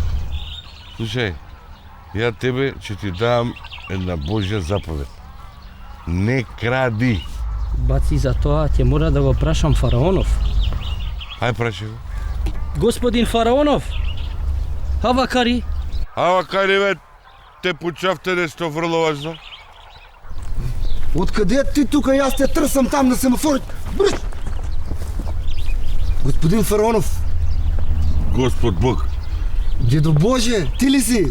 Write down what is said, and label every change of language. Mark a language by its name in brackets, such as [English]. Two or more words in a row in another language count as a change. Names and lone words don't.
[Macedonian] Слушај, ја тебе ќе ти дам една Божја заповед. Не кради. Баци, за тоа ќе мора да го прашам Фараонов. Ај праши го. Господин Фараонов, Авакари. Авакари бе, те почавте нешто врло важно. [Bulgarian] Откъде ти тука? Аз те търсам там на семафорите. Бръщ! Господин Фараонов. Господ Бог. Дедо Боже, ти ли си?